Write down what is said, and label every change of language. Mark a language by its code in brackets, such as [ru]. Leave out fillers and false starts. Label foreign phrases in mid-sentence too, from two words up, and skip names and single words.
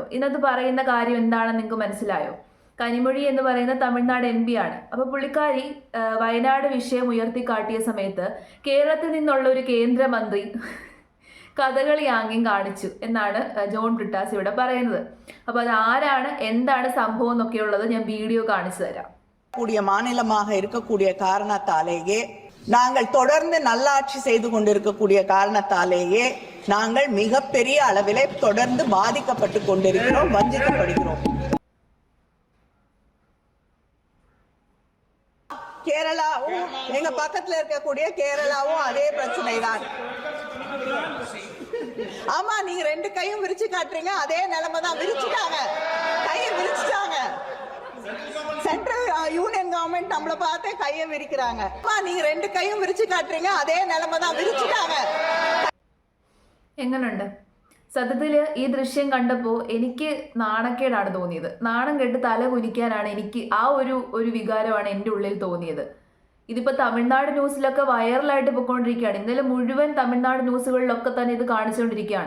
[ml] ഇതിനകത്ത് പറയുന്ന കാര്യം എന്താണെന്ന് നിങ്ങൾക്ക് മനസ്സിലായോ? കനിമൊഴി എന്ന് പറയുന്ന തമിഴ്നാട് MP ആണ്. അപ്പോൾ പുള്ളിക്കാരി വയനാട് വിഷയം ഉയർത്തിക്കാട്ടിയ സമയത്ത് കേരളത്തിൽ നിന്നുള്ള ഒരു കേന്ദ്രമന്ത്രി കഥകളി ആംഗ്യം കാണിച്ചു എന്നാണ് ജോൺ ബ്രിട്ടാസ് ഇവിടെ പറയുന്നത്. അപ്പോൾ അത് ആരാണ്, എന്താണ് സംഭവം എന്നൊക്കെയുള്ളത് ഞാൻ വീഡിയോ കാണിച്ചു തരാം. [ta] கூடிய மாநிலமாக இருக்கக்கூடிய காரணத்தாலேயே நாங்கள் தொடர்ந்து நல்லாட்சி செய்து கொண்டிருக்கக்கூடிய காரணத்தாலேயே நாங்கள் மிகப்பெரிய அளவிலே தொடர்ந்து பாதிக்கப்பட்டு கொண்டிருக்கிறோம், வஞ்சிக்கப்படுகிறோம். கேரளாவும் எங்க பக்கத்துல இருக்கக்கூடிய கேரளாவும் அதே பிரச்சனை தான். ஆமா, நீங்க ரெண்டு கையும் விரிச்சு காட்டுறீங்க, அதே நிலைமை தான். விரிச்சுட்டாங்க, கையை விரிச்சுட்டாங்க. [en] Central Union Government [ta] நம்மள பார்த்தே கையை விரிக்கிறாங்க. நீங்க ரெண்டு கையும் விரிச்சு காட்டுறீங்க, அதே நிலைமை தான். விரிச்சுட்டாங்க. [ml] എങ്ങനുണ്ട്? സത്യത്തിൽ ഈ ദൃശ്യം കണ്ടപ്പോൾ എനിക്ക് നാണക്കേടാണ് തോന്നിയത്. നാണം കെട്ട് തല കുനിക്കാനാണ് എനിക്ക് ആ ഒരു വികാരമാണ് എൻ്റെ ഉള്ളിൽ തോന്നിയത്. ഇതിപ്പോൾ തമിഴ്നാട് ന്യൂസിലൊക്കെ വൈറലായിട്ട് പോയിക്കൊണ്ടിരിക്കുകയാണ്. ഇന്നലെ മുഴുവൻ തമിഴ്നാട് ന്യൂസുകളിലൊക്കെ തന്നെ ഇത് കാണിച്ചുകൊണ്ടിരിക്കുകയാണ്.